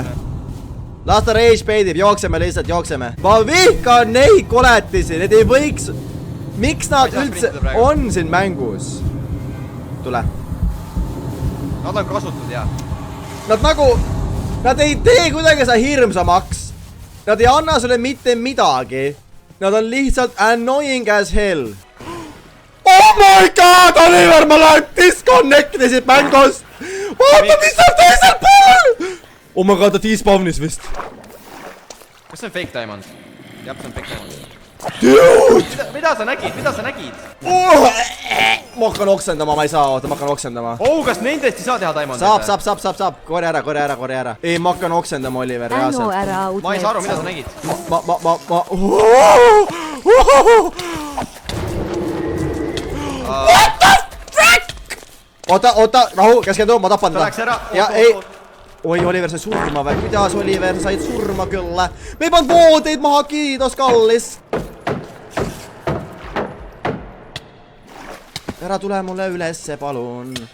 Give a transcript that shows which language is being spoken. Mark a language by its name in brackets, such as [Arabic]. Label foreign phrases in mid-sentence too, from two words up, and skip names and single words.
[Estonian] Las ta rage baitib, jookseme. Ma vihkan neid koletisi, need ei võiks... miks nad üldse on siin mängus? Tule. Nad on kasutud, jah. Nad nagu, nad ei tee kuidagi sa hirmsamaks. Nad ei anna sulle mitte midagi. Nad on lihtsalt [English] annoying as hell. Oh my god, [Estonian] Oliver, ma lähen disconnectisid mängust. Vaata, mis on teisel pool! [English] Oh my god, [Estonian] ta despawnis vist. Kas see on [English] fake diamond? [Estonian] Jah, see on [English] fake diamond. Dude! [Estonian] Mida sa nägid? Ma hakkan oksendama, ma ei saa, oota, ma hakkan oksendama. Oh, kas nendest ei saa teha diamond? Saab. Korja ära. Ei, ma hakkan oksendama, Oliver, reaalselt. Ma ei saa aru, mida sa nägid. [English] What the frick? [Estonian] Oota, rahu, keskendu, ma tapan Ta läks ära. Ja ei. Oi, Oliver, sai surma või? Kuidas, Oliver, said surma küll? Me ei pannud voodeid maha, kiitos, kallis. Ära tule mulle ülesse, palun.